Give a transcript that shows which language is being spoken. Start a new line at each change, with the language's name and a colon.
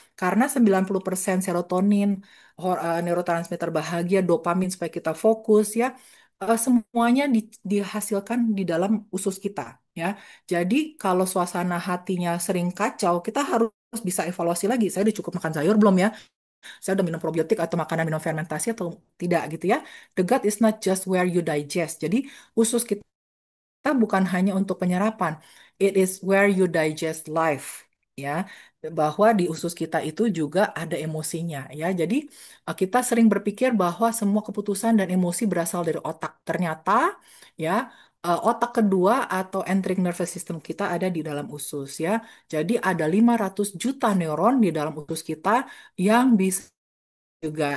Indonesian: Karena 90% serotonin, neurotransmitter bahagia, dopamin supaya kita fokus ya, semuanya dihasilkan di dalam usus kita ya. Jadi kalau suasana hatinya sering kacau, kita harus bisa evaluasi lagi. Saya udah cukup makan sayur belum ya? Saya udah minum probiotik atau makanan minum fermentasi atau tidak gitu ya.
English: The gut is not just where you digest.
Indonesian: Jadi usus kita bukan hanya untuk penyerapan.
English: It is where you digest life.
Indonesian: Ya, bahwa di usus kita itu juga ada emosinya ya. Jadi kita sering berpikir bahwa semua keputusan dan emosi berasal dari otak. Ternyata ya otak kedua atau enteric nervous system kita ada di dalam usus ya. Jadi ada 500 juta neuron di dalam usus kita yang bisa juga.